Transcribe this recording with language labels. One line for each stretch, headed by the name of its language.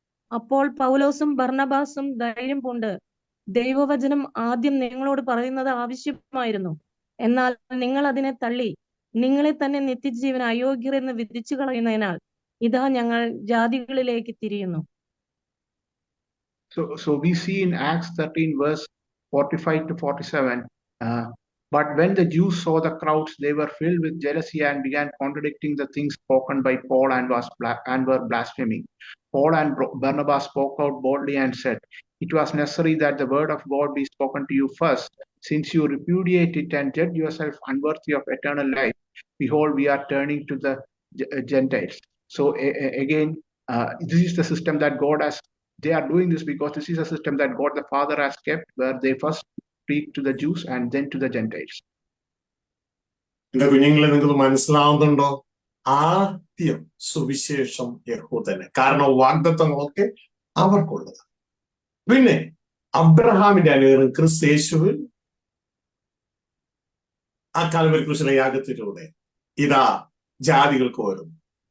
Malayalam: അപ്പോൾ പൗലോസും ബർണബാസും ധൈര്യം പൂണ്ട്, ദൈവവചനം ആദ്യം നിങ്ങളോട് പറയുന്നത് ആവശ്യമായിരുന്നു. എന്നാൽ നിങ്ങൾ അതിനെ തള്ളി നിങ്ങളെ തന്നെ നിത്യജീവൻ അയോഗ്യരെന്ന് വിധിച്ചു കളയുന്നതിനാൽ ഇതാ ഞങ്ങൾ ജാതികളിലേക്ക് തിരിയുന്നു.
English: So we see in Acts 13 verse 45 to 47, but when the Jews saw the crowds, they were filled with jealousy and began contradicting the things spoken by Paul and were blaspheming. Paul and Barnabas spoke out boldly and said, it was necessary that the word of God be spoken to you first. Since you repudiate it and judge yourself unworthy of eternal life, behold, we are turning to the Gentiles. So again, this is the system that God has. They are doing this because this is a system that God the Father has kept, where they first speak to the Jews and then to the Gentiles.
Malayalam: എന്റെ കുഞ്ഞുങ്ങളെ, നിങ്ങൾക്ക് മനസ്സിലാവുന്നുണ്ടോ? ആദ്യം സുവിശേഷം യഹൂദന്. കാരണം വാഗ്ദത്തങ്ങളൊക്കെ അവർക്കുള്ളത്. പിന്നെ അബ്രഹാമിന്റെ അനുഗ്രഹം ക്രിസ്തു യേശുവിൽ ആ കാൽവരി ക്രൂശിലെ യാഗത്തിലൂടെ ഇതാ ജാതികൾക്ക് വരും.